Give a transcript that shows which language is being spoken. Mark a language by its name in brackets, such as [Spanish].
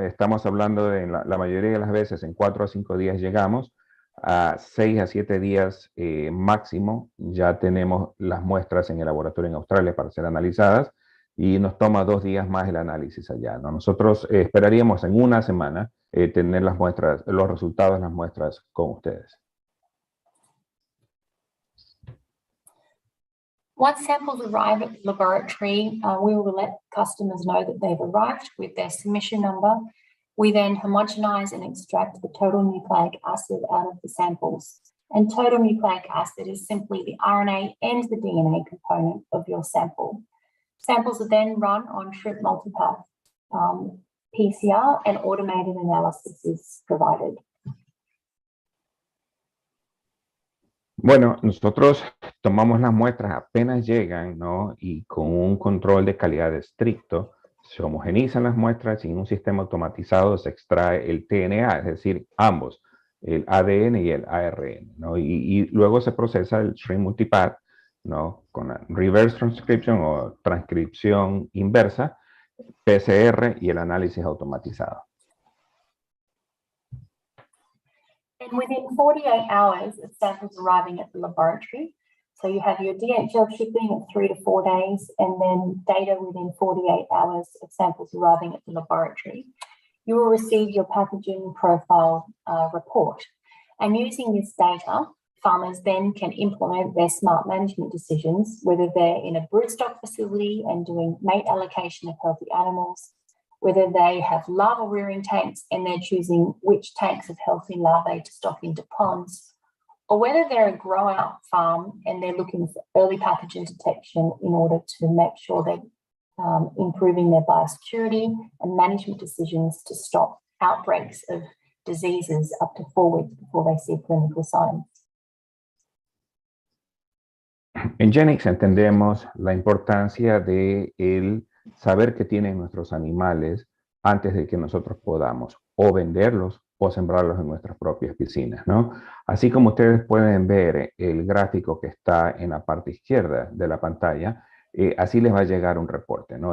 [Spanish] Estamos hablando de la mayoría de las veces en 4 a 5 días llegamos, a 6 a 7 días máximo ya tenemos las muestras en el laboratorio en Australia para ser analizadas y nos toma 2 días más el análisis allá, ¿no? Nosotros esperaríamos en una semana tener las muestras, los resultados de las muestras con ustedes. [English] Once samples arrive at the laboratory, we will let customers know that they've arrived with their submission number. We then homogenize and extract the total nucleic acid out of the samples. And total nucleic acid is simply the RNA and the DNA component of your sample. Samples are then run on shrimp multipath PCR and automated analysis is provided. [Spanish] Bueno, nosotros tomamos las muestras apenas llegan, ¿no? Y con un control de calidad estricto, se homogenizan las muestras y en un sistema automatizado se extrae el TNA, es decir, ambos, el ADN y el ARN, ¿no? Y luego se procesa el shrimp multipath, ¿no? Con la reverse transcription o transcripción inversa, PCR y el análisis automatizado. [English] And within 48 hours of samples arriving at the laboratory, so you have your DHL shipping at 3 to 4 days, and then data within 48 hours of samples arriving at the laboratory, you will receive your pathogen profile report. And using this data, farmers then can implement their smart management decisions, whether they're in a broodstock facility and doing mate allocation of healthy animals, whether they have larval rearing tanks and they're choosing which tanks of healthy larvae to stock into ponds, or whether they're a grow-out farm and they're looking for early pathogen detection in order to make sure they're improving their biosecurity and management decisions to stop outbreaks of diseases up to 4 weeks before they see clinical signs. [Spanish] En Genics entendemos la importancia de el saber qué tienen nuestros animales antes de que nosotros podamos o venderlos o sembrarlos en nuestras propias piscinas, ¿no? Así como ustedes pueden ver el gráfico que está en la parte izquierda de la pantalla, así les va a llegar un reporte, ¿no?